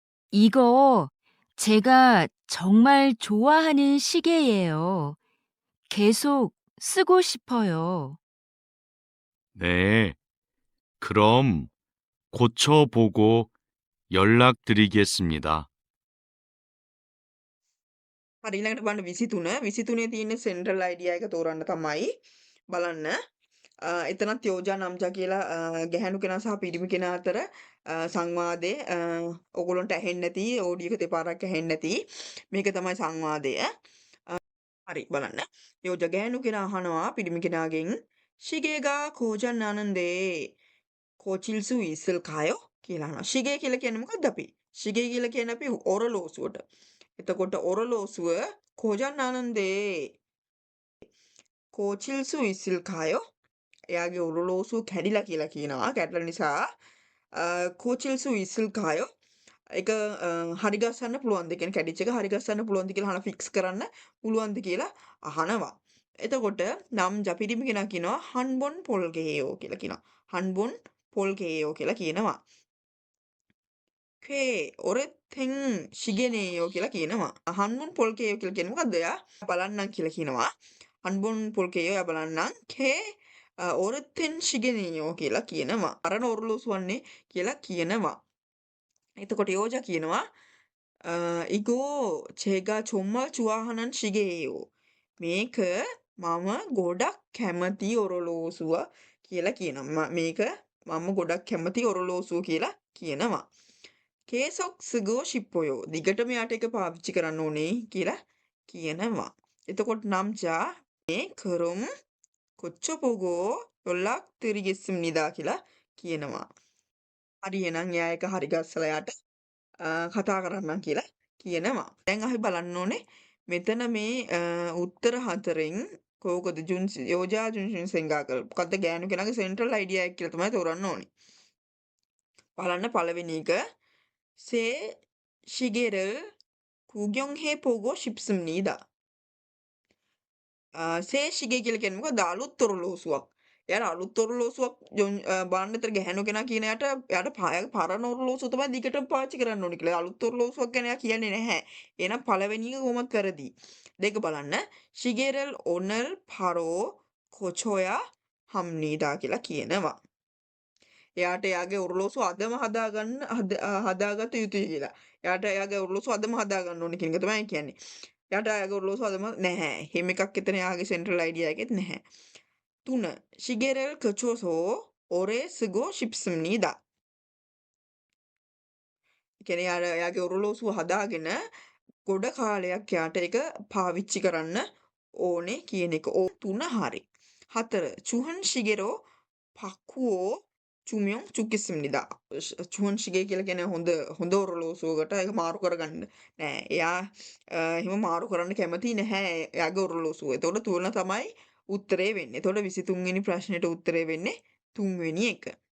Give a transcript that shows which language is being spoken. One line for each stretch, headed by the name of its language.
Korean: 이거 제가 정말 좋아하는 시계예요. 계속 쓰고 싶어요. 네, 그럼 고쳐보고 연락드리겠습니다.
Sinhala: හරි ඊළඟට බලන්න 23. 23 තියෙන සෙන්ට්‍රල් අයිඩියා එක තෝරන්න තමයි බලන්න. එතනත් යෝජා නම්ජා කියලා ගැහැණු කෙනා සහ පිරිමි කෙනා අතර සංවාදේ ඔයගොල්ලන්ට ඇහෙන්නේ නැති ඔඩියෝ එක දෙපාරක් ඇහෙන්නේ නැති මේක තමයි සංවාදය. හරි බලන්න. යෝජා ගැහැණු කෙනා අහනවා පිරිමි කෙනාගෙන්
Korean: 시계가 고장 나는데 고칠 수 있을까요?
Sinhala: කියලා අහනවා. 시계 කියලා කියන්නේ මොකක්ද අපි? 시계 කියලා කියන්නේ අපි ඔරලෝසුවට. එතකොට ඔරලෝසුව
Korean: 고장 나는데 고칠 수 있을까요?
Sinhala: එයාගේ ඔරලෝසුව කැඩිලා කියලා කියනවා. කැඩලා නිසා
Korean: 고칠 수 있을까요?
Sinhala: ඒක හරි ගස්සන්න පුළුවන්ද? කියන්නේ කැඩිච්ච එක හරි ගස්සන්න පුළුවන්ද කියලා අහන ෆික්ස් කරන්න පුළුවන්ද කියලා අහනවා. එතකොට නම් ජපිරිමි කෙනා කියනවා
Korean: 한번 볼게요
Sinhala: කියලා කියනවා.
Korean: 한번 볼게요
Sinhala: කියලා කියනවා.
Korean: 꽤 오래된 시계네요
Sinhala: කියලා කියනවා.
Korean: 한번 볼게요
Sinhala: කියලා කියන්නේ මොකද්ද? එයා බලන්නම් කියලා කියනවා.
Korean: 한번 볼게요
Sinhala: එයා බලන්නම්.
Korean: 꽤 오래된 시계네요
Sinhala: කියලා කියනවා. අරන ඔරලෝසුවන්නේ කියලා කියනවා. එතකොට යෝජා කියනවා
Korean: 이거 제가 정말 좋아하는 시계예요.
Sinhala: මේක මම ගොඩක් කැමති ඔරලෝසුව කියලා කියනවා. මේක මම ගොඩක් කැමති ඔරලෝසුව කියලා කියනවා.
Korean: කේසොක් 쓰고 싶어요.
Sinhala: දිගටම යාට එක පාවිච්චි කරන්න ඕනේ කියලා කියනවා. එතකොට 남자
Korean: 네 그럼 고쳐보고 연락드리겠습니다
Sinhala: කියලා කියනවා. හරි එහෙනම් එයා එක හරි ගස්සලා යාට කතා කරන්නම් කියලා කියනවා. දැන් අපි බලන්න ඕනේ මෙතන මේ උත්තර හතරෙන් කෝකද යෝජා ජුන්ෂන් සෙන්ගාකල් මොකද්ද ගෑනු කෙනාගේ සෙන්ට්‍රල් අයිඩියා එක කියලා තමයි තෝරන්න ඕනේ. බලන්න පළවෙනි එක සේ
Korean: 시계를 구경해 보고 싶습니다.
Sinhala: සේ 시계 කියලා කියන්නේ මොකද? අලුත් ඔරලෝසුවක්. එයාට අලුත් ඔරලෝසුවක් බලන්න විතර ගැහැණු කෙනා කියන එයාට පරණ ඔරලෝසුව තමයි දිගටම පාවිච්චි කරන්න ඕනේ කියලා. අලුත් ඔරලෝසුවක් ගැන එයා කියන්නේ නැහැ. එහෙනම් පළවෙනි එක කොහොමත් වැරදි. දෙක බලන්න.
Korean: 시계를 오늘 바로 고쳐야 합니다
Sinhala: කියලා කියනවා. එයාට එයාගේ ඔරලෝසුව අදම හදාගත යුතුයි කියලා. එයාට එයාගේ ඔරලෝසුව අදම හදාගන්න ඕනේ කියන එක තමයි කියන්නේ. එයාට එයාගේ ඔරලෝසුව අදම නැහැ. එහෙම එකක් එතන එයාගේ සෙන්ට්‍රල් අයිඩියා එකෙත් නැහැ. 3.
Korean: 시계를 고쳐서 오래 쓰고 싶습니다.
Sinhala: කියන්නේ එයාගේ ඔරලෝසුව හදාගෙන ගොඩ කාලයක් එයාට ඒක පාවිච්චි කරන්න ඕනේ කියන එක. 3 හරි. 4.
Korean: 주한 시계로 바꾸어 주면 좋겠습니다.
Sinhala: 주한 시계 කියලා කියන්නේ හොඳ ඔරලෝසුවකට ඒක මාරු කරගන්න නෑ. එයා එහෙම මාරු කරන්න කැමති නැහැ එයාගේ ඔරලෝසුව. එතකොට තුන තමයි උත්තරේ වෙන්නේ. එතකොට 23 වෙනි ප්‍රශ්නෙට උත්තරේ වෙන්නේ 3 වෙනි එක.